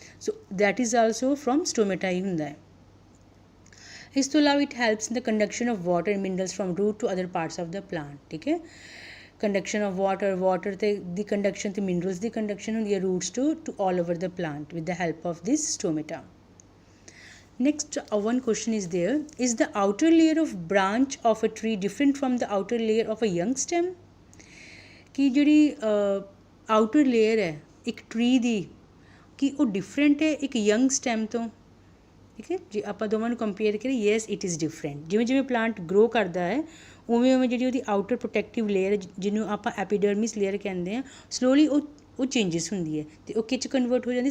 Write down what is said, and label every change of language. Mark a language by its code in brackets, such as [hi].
[en] so that is also from stomata [pa] ਹੀ ਹੁੰਦਾ ਹੈ. ਇਸ ਤੋਂ ਇਲਾਵਾ [en] It helps in the conduction of water minerals from root to other parts of the plant, ਠੀਕ ਹੈ. Conduction of water [pa] ਤੇ ਦੀ conduction ਅਤੇ ਮਿਨਰਲਸ ਦੀ ਕੰਡਕਸ਼ਨ ਹੁੰਦੀ ਹੈ [en] Roots to all over the plant with the help of this stomata. Next, one question is there. Is the outer layer of branch of a tree different from the outer layer of a young stem? [pa] ਕਿ ਜਿਹੜੀ outer layer ਹੈ ਇੱਕ tree ਦੀ, ਕਿ ਉਹ different ਹੈ ਇੱਕ young stem ਤੋਂ, ਠੀਕ ਹੈ. ਜੇ ਆਪਾਂ ਦੋਵਾਂ ਨੂੰ ਕੰਪੇਅਰ ਕਰੀਏ, [en] Yes it is different. [pa] ਜਿਵੇਂ ਜਿਵੇਂ ਪਲਾਂਟ ਗਰੋ ਕਰਦਾ ਹੈ ਉਵੇਂ ਉਵੇਂ ਜਿਹੜੀ ਉਹਦੀ ਆਊਟਰ ਪ੍ਰੋਟੈਕਟਿਵ ਲੇਅਰ ਜਿਹਨੂੰ ਆਪਾਂ ਐਪੀਡਰਮਿਸ ਲੇਅਰ ਕਹਿੰਦੇ ਹਾਂ, ਸਲੋਲੀ ਉਹ ਚੇਂਜਿਸ ਹੁੰਦੀ ਹੈ ਅਤੇ ਉਹ ਕਿਹ 'ਚ ਕਨਵਰਟ ਹੋ ਜਾਂਦੀ?